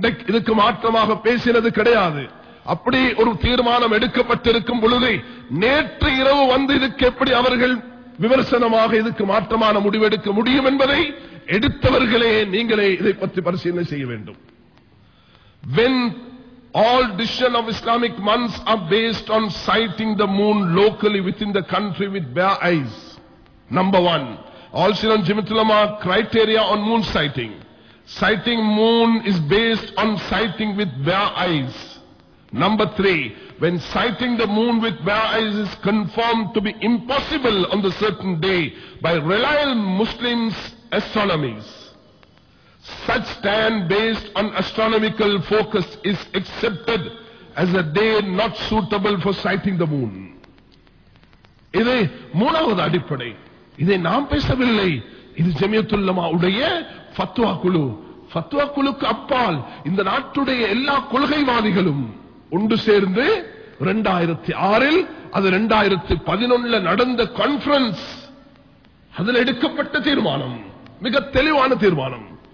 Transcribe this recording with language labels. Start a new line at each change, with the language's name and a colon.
Tamil: இதுக்கு மாற்றமாக பேசினது கிடையாது. அப்படி ஒரு தீர்மானம் எடுக்கப்பட்டிருக்கும் பொழுது நேற்று இரவு வந்து இதுக்கு எப்படி அவர்கள் விமர்சனமாக இதுக்கு மாற்றமான முடிவெடுக்க முடியும் என்பதை எடுத்தவர்களே நீங்களே இதை பற்றி பரிசீலனை செய்ய வேண்டும்.
English: When all decisions of Islamic months are based on sighting the moon locally within the country with bare eyes. Number 1, all Shriram Jamiatul Ulama criteria on moon sighting. Sighting moon is based on sighting with bare eyes. Number 3, when sighting the moon with bare eyes is confirmed to be impossible on the certain day by reliable Muslims astronomers, such stand based on astronomical focus is accepted as a day not suitable for sighting the moon.
Tamil: இது மூணாவது அடிப்படை. இதை நாம் பேசவில்லை, இது ஜமியத்துல் உலமா உடைய ஃபத்வா குழு. ஃபத்வா குழுக்கு அப்பால் இந்த நாட்டுடைய எல்லா கொள்கைவாதிகளும் ஒன்று சேர்ந்து 2006 அது 2011 நடந்த கான்ஃபரன்ஸ், அதில் எடுக்கப்பட்ட தீர்மானம் மிக தெளிவான தீர்மானம்.